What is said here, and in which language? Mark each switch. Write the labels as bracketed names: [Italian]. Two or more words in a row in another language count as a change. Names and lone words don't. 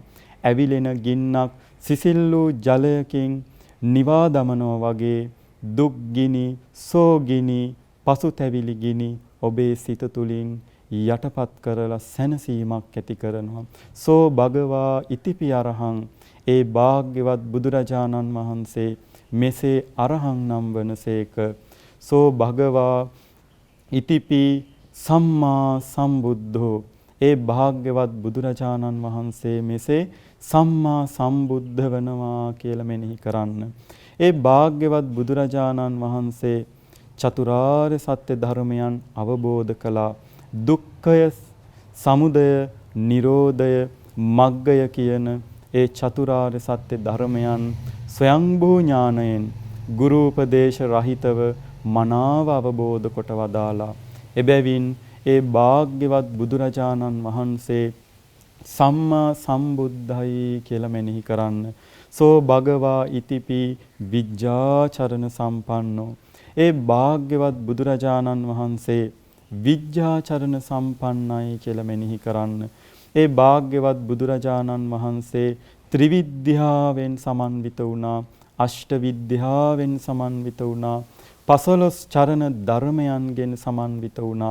[Sinhala] ඇවිලෙන ගින්නක් සිසිල් වූ ජලයකින් නිවා දමනවා වගේ දුක් ගිනි, සෝගිනි, පසුතැවිලි ගිනි ඔබේ සිත තුළින් යටපත් කරලා සැනසීමක් ඇති කරනවා. [Pali] සෝ භගවා ඉතිපි අරහං, [Sinhala] ඒ භාග්‍යවත් බුදුරජාණන් වහන්සේ මෙසේ අරහං නම් වනසේක. [Pali] සෝ භගවා ඉතිපි සම්මා සම්බුද්ධෝ, [Sinhala] ඒ භාග්‍යවත් බුදුරජාණන් වහන්සේ මෙසේ සම්මා සම්බුද්ධ වෙනවා කියලා මෙනෙහි කරන්න. ඒ භාග්‍යවත් බුදුරජාණන් වහන්සේ චතුරාර්ය සත්‍ය ධර්මයන් අවබෝධ කළා. දුක්ඛය, සමුදය, නිරෝධය, මග්ගය කියන ඒ චතුරාර්ය සත්‍ය ධර්මයන් ස්වයංභූ ඥාණයෙන් ගුරු උපදේශ රහිතව මනාව අවබෝධ කොට වදාලා. එබැවින් ඒ භාග්‍යවත් බුදුරජාණන් වහන්සේ සම්මා සම්බුද්ධයි කියලා මෙනෙහි කරන්න. [Pali] සෝ භගවා ඉතිපි විජ්ජාචරණ සම්පන්නෝ, [Sinhala] ඒ භාග්‍යවත් බුදුරජාණන් වහන්සේ විජ්ජාචරණ සම්පන්නයි කියලා මෙනෙහි කරන්න. ඒ භාග්‍යවත් බුදුරජාණන් වහන්සේ ත්‍රිවිද්‍යාවෙන් සමන්විත වුණා, අෂ්ට විද්‍යාවෙන් සමන්විත වුණා, 15 චරණ ධර්මයන්ගෙන් සමන්විත වුණා.